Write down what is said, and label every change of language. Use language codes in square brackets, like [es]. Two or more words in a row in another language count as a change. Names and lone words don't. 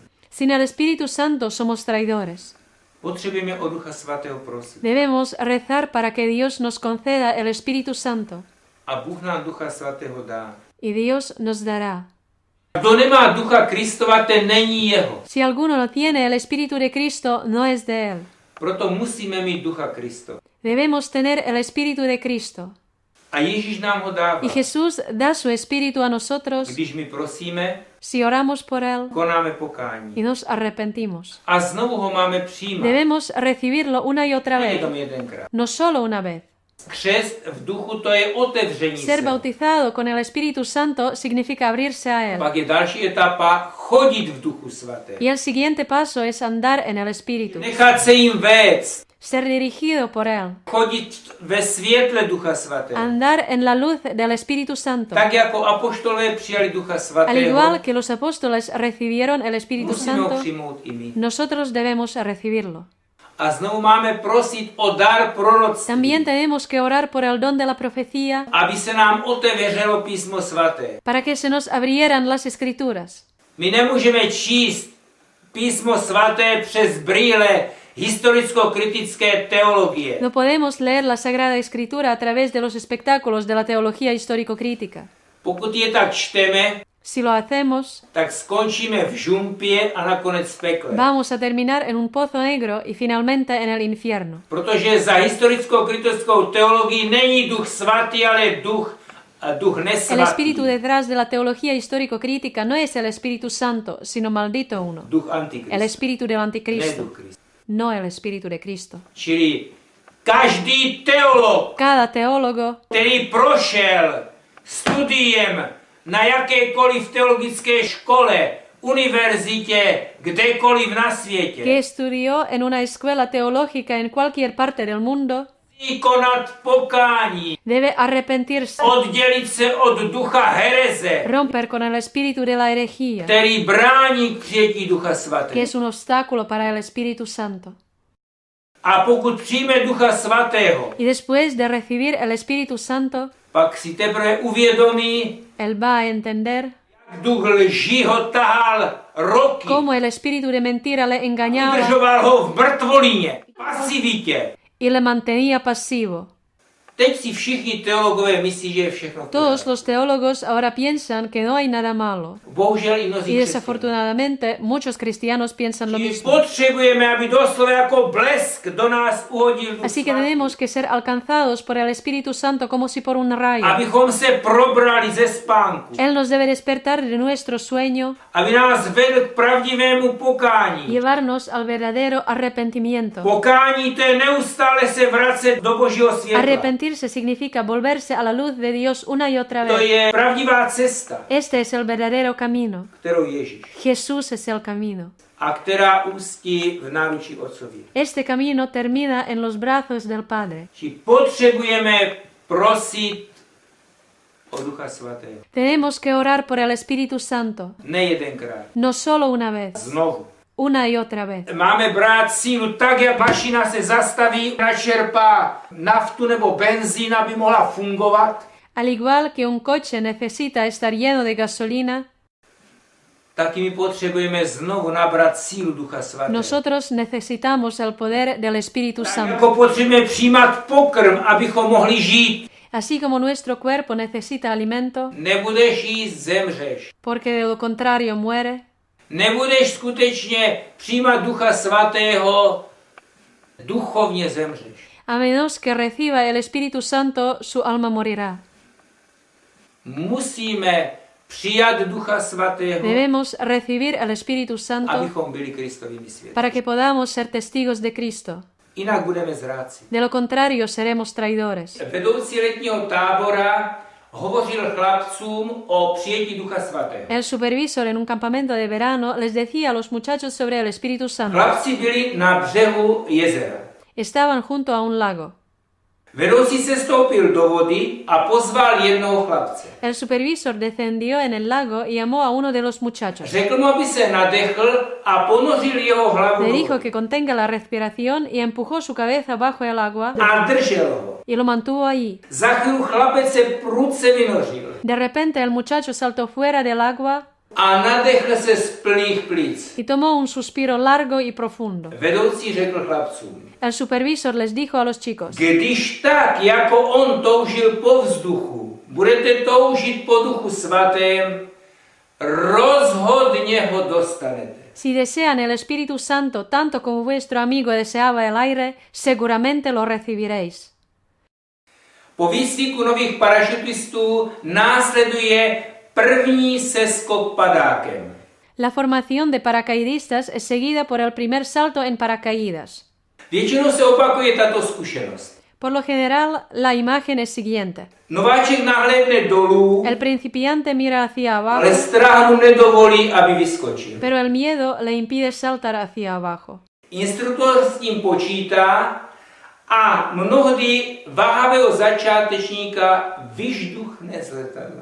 [es] Sin el Espíritu Santo somos traidores. [cs] Potřebujeme o Ducha Svatého prosit. [es] Debemos rezar para que Dios nos conceda el Espíritu Santo [cs] A Bůh nám Ducha Svatého dá. [es] y Dios nos dará. [cs] Kdo nemá Ducha Kristova, ten není jeho. [es] Si alguno no tiene el Espíritu de Cristo, no es de Él. [cs] Proto musíme mít Ducha Kristova. [es] Debemos tener el Espíritu de Cristo. [cs] A Ježíš nám ho dává. [es] Y Jesús da su Espíritu a nosotros [cs] Když my prosíme, [es] si oramos por Él [cs] konáme pokání. [es] y nos arrepentimos. [cs] A znovu ho máme přijímat. [es] Debemos recibirlo una y otra vez, [cs] Jenom jedenkrát. [es] no solo una vez. [cs] Křest v duchu to je otevření [es] Ser [cs] se. [es] bautizado con el Espíritu Santo significa abrirse a Él. [cs] Pak je další etapa chodit v duchu svatém. [es] Y el siguiente paso es andar en el Espíritu, [cs] Nechat se jim vést. [es] ser dirigido por Él, [cs] Chodit ve světle ducha svatého. [es] andar en la luz del Espíritu Santo. [cs] Tak jako apoštolé přijali ducha [es] Al [cs] svatého, [es] igual que los apóstoles recibieron el Espíritu [cs] musíme ho [es] Santo, [cs] přijmout i my. [es] nosotros debemos recibirlo. [cs] A znovu máme prosit o dar proroctví, [es] También tenemos que orar por el don de la profecía [cs] aby se nám otevřelo písmo svaté. [es] para que se nos abrieran las Escrituras. [cs] My nemůžeme číst písmo svaté přes brýle historicko-kritické teologie. [es] No podemos leer la Sagrada Escritura a través de los espectáculos de la teología histórico-crítica. [cs] Pokud je tak čteme, [es] Si lo hacemos, [cs] tak skončíme v žumpě a nakonec v pekle. [es] vamos a terminar en un pozo negro y finalmente en el infierno. [cs] Protože za historicko-kritickou teologii není duch svatý, ale duch [es] El [cs] nesvatý. [es] espíritu detrás de la teología histórico-crítica no es el Espíritu Santo, sino maldito uno, [cs] Duch [es] el [cs] antikrist. [es] espíritu del [cs] Ne [es] anticristo, [cs] duch Krist. [es] no el espíritu de Cristo. [cs] Čili každý teolog, [es] Cada teólogo [cs] který prošel studiem na jakékoliv teologické škole, univerzitě, kdekoliv na [es] que [cs] světě, [es] estudió en una escuela teológica en cualquier parte del mundo [cs] musí konat pokání, [es] debe arrepentirse, [cs] oddělit se od ducha hereze, [es] romper con el espíritu de la herejía, [cs] který brání k přijetí ducha [es] que [cs] svatého. [es] es un obstáculo para el Espíritu Santo. [cs] A pokud přijme ducha svatého, [es] Y después de recibir el Espíritu Santo, [cs] pak si teprve uvědomí, [es] él va a entender [cs] jak duch lží ho tahal roky, [es] cómo el espíritu de mentira le engañaba [cs] udržoval ho v mrtvolíně, pasivitě. [es] y le mantenía pasivo. [cs] Teď si všichni teologové myslí, že je všechno v [es] Todos [cs] pořádku. [es] los teólogos ahora piensan que no hay nada malo. [cs] Bohužel i [es] Y [cs] mnozí křesťané. [es] desafortunadamente muchos cristianos piensan lo [cs] Čili [es] mismo. [cs] potřebujeme, aby doslova jako blesk do nás uhodil duch [es] Así que [cs] svatý. [es] tenemos que ser alcanzados por el Espíritu Santo como si por un rayo. [cs] Abychom se probrali ze spánku. [es] Él nos debe despertar de nuestro sueño [cs] Aby nás vedl k pravdivému pokání. [es] y llevarnos al verdadero arrepentimiento. [cs] Pokání to je neustále se vracet do Božího světla. [es] Arrepentirse significa volverse a la luz de Dios una y otra [cs] To [es] vez. [cs] je pravdivá cesta, [es] Este es el verdadero camino. [cs] kterou Ježíš. [es] Jesús es el camino. [cs] A která ústí v náručí Otcově. [es] Este camino termina en los brazos del Padre. [cs] Či potřebujeme prosit o Ducha Svatého. [es] Tenemos que orar por el Espíritu Santo, [cs] Nejedenkrát. [es] no solo una vez, [cs] Znovu. [es] una y otra vez. [cs] Máme brát sílu tak, jak mašina se zastaví, načerpá naftu nebo benzín, aby mohla fungovat, [es] Al igual que un coche necesita estar lleno de gasolina, [cs] tak i my potřebujeme znovu nabrat sílu Ducha Svatého. [es] nosotros necesitamos el poder del Espíritu [cs] Tak [es] Santo. [cs] jako potřebujeme přijímat pokrm, abychom mohli žít. [es] Así como nuestro cuerpo necesita alimento, [cs] Nebudeš jíst, zemřeš. [es] porque de lo contrario muere, [cs] Nebudeš skutečně přijímat Ducha Svatého, duchovně zemřeš. [es] a menos que reciba el Espíritu Santo, su alma morirá. [cs] Musíme přijat Ducha Svatého, [es] Debemos recibir el Espíritu Santo [cs] abychom byli Kristovými svědky. [es] para que podamos ser testigos de Cristo. [cs] Jinak budeme zráci. [es] De lo contrario, seremos traidores. [cs] Vedoucí letního tábora hovořil chlapcům o přijetí Ducha Svatého. [es] El supervisor en un campamento de verano les decía a los muchachos sobre el Espíritu Santo. [cs] Chlapci byli na břehu jezera. [es] Estaban junto a un lago. [cs] Vedoucí se stoupil do vody a pozval jednoho chlapce. [es] El supervisor descendió en el lago y llamó a uno de los muchachos. [cs] Řekl mu, aby se nadechl a ponořil jeho hlavu [es] Le [cs] do [es] dijo [cs] vody. [es] que contenga la respiración y empujó su cabeza bajo el agua [cs] A držel ho. [es] y lo mantuvo allí. [cs] Za chvíli chlapec se prudce vynořil [es] De repente el muchacho saltó fuera del agua [cs] a nadechl se z plných plic. [es] y tomó un suspiro largo y profundo. [cs] Vedoucí řekl chlapcům, [es] El supervisor les dijo a los chicos: [cs] když tak, jako on toužil po vzduchu, budete toužit po Duchu Svatém, rozhodně ho dostanete. [es] si desean el Espíritu Santo tanto como vuestro amigo deseaba el aire, seguramente lo recibiréis. [cs] Po výcviku nových parašutistů následuje první seskok padákem. [es] La formación de paracaidistas es seguida por el primer salto en paracaídas. [cs] Většinou se opakuje tato zkušenost. [es] Por lo general, la imagen es siguiente. [cs] Nováček nahlédne dolů, [es] El principiante mira hacia abajo, [cs] ale strach mu nedovolí, aby vyskočil. [es] pero el miedo le impide saltar hacia abajo. [cs] Instruktor s tím počítá a mnohdy váhavého začátečníka vyžduchne z letadla.